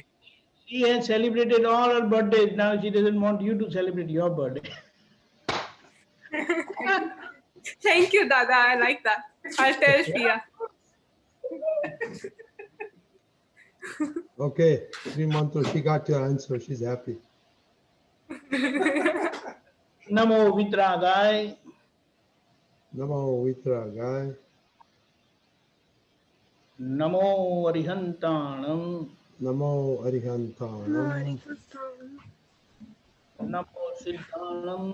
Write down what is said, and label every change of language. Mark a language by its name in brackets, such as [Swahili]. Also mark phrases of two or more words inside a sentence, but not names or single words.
[English] She has celebrated all her birthdays. Now she doesn't want you to celebrate your birthday. Thank you, Dada. I like that. I'll tell Shriya. Okay, 3 months, she got your answer. She's happy. [Prakrit languages] नमो वीतरागाय. नमो वीतरागाय. नमो अरिहंताणं. नमो अरिहंताणं. नमो सिद्धाणं.